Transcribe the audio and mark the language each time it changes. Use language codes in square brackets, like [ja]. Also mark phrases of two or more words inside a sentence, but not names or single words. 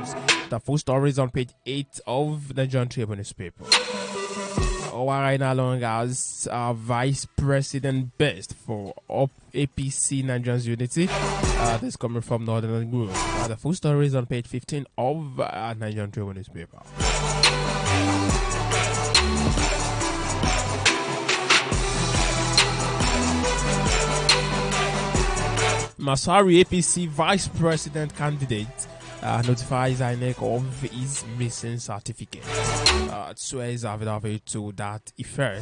[en] The full story is on page 8 of the Nigerian Tribune newspaper. Owarina Long as Vice President Best for APC Nigerians Unity. This coming from Northern Group. The full story is on page 15 of Nigerian Tribune newspaper. Masari APC Vice President candidate notifies INEC of his missing certificate. Swears affidavit to that effect.